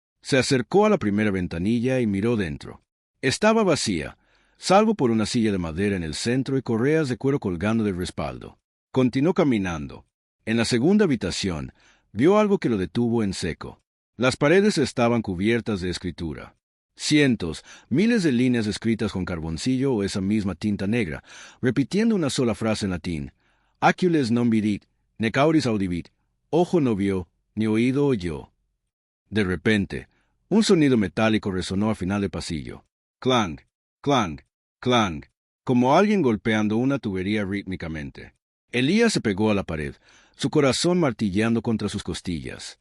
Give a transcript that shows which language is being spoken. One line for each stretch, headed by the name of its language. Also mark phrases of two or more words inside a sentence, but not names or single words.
Spanish: Se acercó a la primera ventanilla y miró dentro. Estaba vacía, salvo por una silla de madera en el centro y correas de cuero colgando del respaldo. Continuó caminando. En la segunda habitación, vio algo que lo detuvo en seco. Las paredes estaban cubiertas de escritura. Cientos, miles de líneas escritas con carboncillo o esa misma tinta negra, repitiendo una sola frase en latín.
Latin: Acules non vidit, nec auris audivit.
Spanish: Ojo no vio, ni oído oyó. De repente, un sonido metálico resonó al final del pasillo. Clang, clang, clang, como alguien golpeando una tubería rítmicamente. Elías se pegó a la pared, su corazón martilleando contra sus costillas.